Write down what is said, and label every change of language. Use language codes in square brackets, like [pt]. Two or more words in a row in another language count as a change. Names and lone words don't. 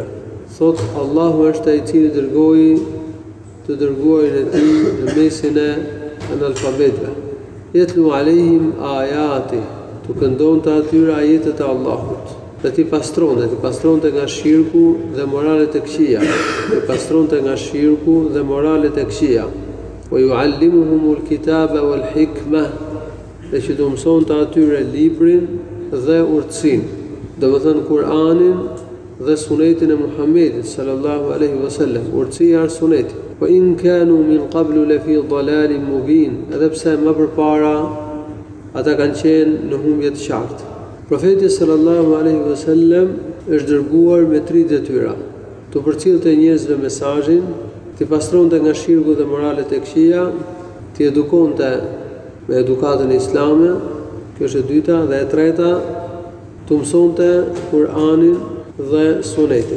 [sq] Thot Allahu është ai i cili dërgoi të dërguarin e tij në mesin e analfabetëve. [ar] يتلو عليهم آياته, [sq] të këndonte atyre ajetet e Allahut, dhe t'i pastronte nga shirku dhe moralet e këqija, t'i pastronte nga shirku dhe moralet e këqija. [ar] ويعلمهم الكتاب والحكمة, [sq] dhe që të mësonte atyre librin dhe urtësinë. Do të thënë Kur'anin dhe sunetin e Muhammedit [ar] صلى الله عليه وسلم, [sq] urtësia e sunetit. [ar] وإن كانوا من قبل لفي ضلال مبين, [sq] edhe pse më përpara ata kanë qenë në humbje të qartë. Profeti [ar] صلى الله عليه وسلم [sq] është dërguar me 3 detyra: të përcjellte njerëzve mesazhin, të pastronte nga shirku dhe moralet e këqija, të edukonte me edukatën islame, kjo është e dyta, dhe e treta të mësonte Kur'anin dhe sunetin.